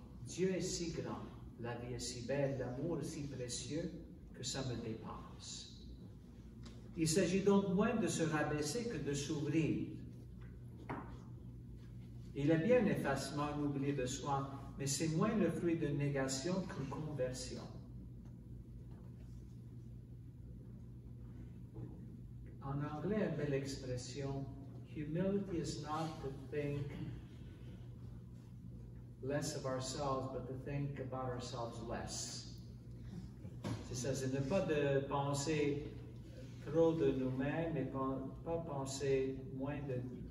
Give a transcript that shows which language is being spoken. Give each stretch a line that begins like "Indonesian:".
French: Dieu est si grand, la vie est si belle, l'amour est si précieux que ça me dépasse. Il s'agit donc moins de se rabaisser que de s'ouvrir. Il est bien un effacement, un oubli de soi, mais c'est moins le fruit d'une négation qu'une conversion. En anglais, une belle expression,
English: humility is not to think less of ourselves, but to think about ourselves less.
French: C'est ça, c'est ne pas de penser trop de nous-mêmes, mais pas penser moins de...